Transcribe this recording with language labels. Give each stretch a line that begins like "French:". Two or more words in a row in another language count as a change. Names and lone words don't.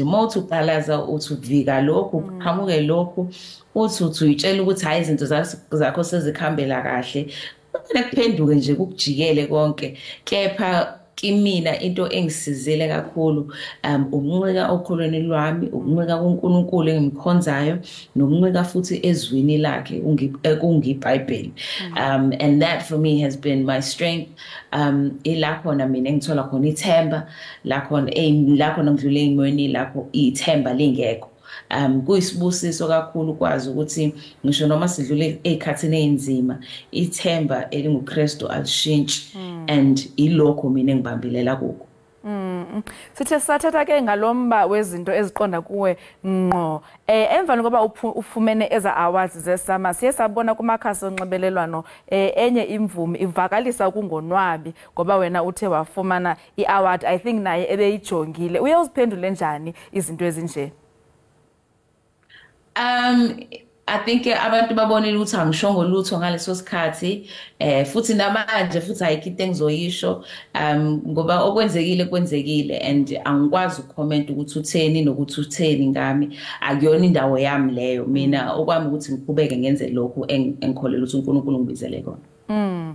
Zulu: Mawuthi uqalaza uthi uvika lokhu uqhamuke lokhu uthi uyitshela ukuthi hayi izinto zakho sezikhambela kahle, kuphenduke nje kukujikele konke, kepha kimina into engisizile kakhulu ukuncika okholweni lwami ukuncika kuNkulunkulu engimkhonzayo nokuncika futhi ezwini lakhe kungiBhayibheli
English: and that for me has been my strength
Zulu: ila khona mina engithola khona ithemba la khona ngidlule emoyeni lapho ithemba lingekho kuyisibusiso kakhulu kwazi ukuthi ngisho noma sidlule ezikhathini ezinzima ithemba elinguKristu alishintshi and ilokho mina engibambelela kuko.
Xhosa: Sithe sathatha ke ngalomba wezinto eziqonda kuwe ngqo emva ngoba ufumene eza awards zesama siye sabona kumakhasi onxibelelwano enye imvumi ivakalisa kungonwabi ngoba wena uthe wafumana iaward
English: I think
Xhosa: naye ebeyijongile uye uziphendule njani izinto ezinje?
English: I think
Zulu: abantu babonile ukuthi angishongo lutho ngaleso sikhathi futhi namanje futhi ayikho into engizoyisho ngoba okwenzekile and angikwazi ukucomment ukuthi utheni nokuthi utheni ngami akuyona indawo yami leyo mina okwami ukuthi ngiqhubeke ngenze lokho engikholela ukuthi uNkulunkulu ngibizele kona.